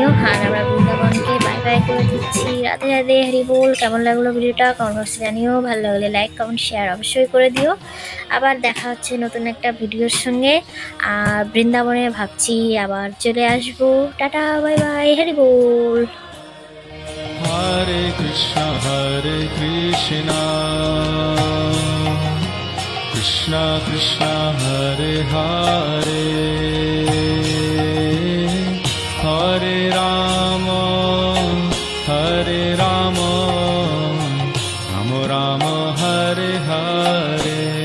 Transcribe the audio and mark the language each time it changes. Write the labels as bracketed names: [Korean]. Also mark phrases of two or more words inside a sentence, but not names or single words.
[Bangla] আর আমরা বৃন্দাবনকে [English] বাই বাই [Bangla] করে দিচ্ছি। রাধে রাধে, হরি বল। কেমন লাগলো ভিডিওটা কমেন্ট বক্সে জানিও, ভালো লাগলে [English] like comment share [Bangla] অবশ্যই করে দিও। আবার দেখা হচ্ছে নতুন একটা ভিডিওর সঙ্গে। আর বৃন্দাবনে ভাবছি আবার চলে আসবো। টাটা, [English] বাই বাই, [Bangla] হরি বল। [Sanskrit] हरे कृष्ण कृष्ण कृष्ण हरे हरे हरे राम राम राम हरे हरे